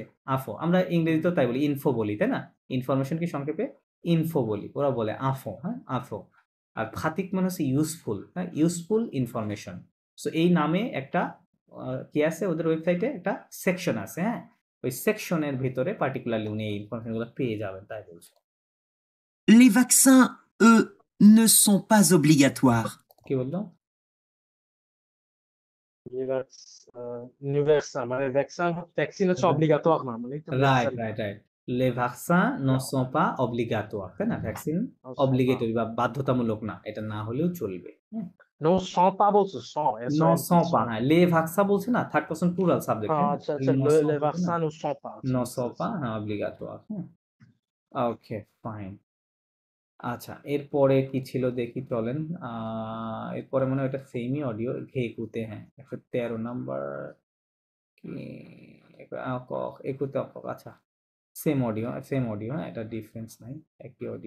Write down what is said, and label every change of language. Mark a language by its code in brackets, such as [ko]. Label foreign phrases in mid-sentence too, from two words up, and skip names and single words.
[bn] আফো আমরা ইংরেজিতেও তাই বলি, ইনফো বলি, তাই না? ইনফরমেশন কি সংক্ষেপে ইনফো বলি, ওরা বলে আফো, হ্যাঁ, আফো। আর খাতিক মানে হচ্ছে ইউজফুল, হ্যাঁ, [en] useful information. [bn] সো এই নামে একটা কি আছে ওদের ওয়েবসাইটে, একটা সেকশন আছে, হ্যাঁ। ওই সেকশনের ভিতরে পার্টিকুলারলি উনি এই ইনফরমেশনগুলো পেয়ে যাবেন, তাই বলছে। [fr] Les vaccins, eux, ne sont pas obligatoires. [bn] কি বললো? Universal মানে ভ্যাকসিন হচ্ছে obligatoire না, মানে এটা রাইট necessary। [en] right right [fr] les vaccins ne sont pas obligatoires, [bn] তাই না? ভ্যাকসিন অব্লিগেটরি বা বাধ্যতামূলক না, এটা না হলেও চলবে। [fr] Non sont pas বলছে, sont, non S-O-N-T, sont pas, sont। [bn] হ্যাঁ, [fr] les vaccins [bn] বলছে না, [en] third person plural subject, [bn] আচ্ছা আচ্ছা, [fr] les vaccins ne sont pas। ne sont pas, [bn] হ্যাঁ, obligatoires, হ্যাঁ। [en] okay, fine. [bn] আচ্ছা, এরপরে কি ছিল দেখি চলেন। এরপরে মনে হয় এটা সেমই অডিও, ঘেকুতে, হ্যাঁ 113 নাম্বার কি একুতে অকক, আচ্ছা [en] same audio, [bn] হ্যাঁ, এটা ডিফারেন্স নাই, একই অডিও।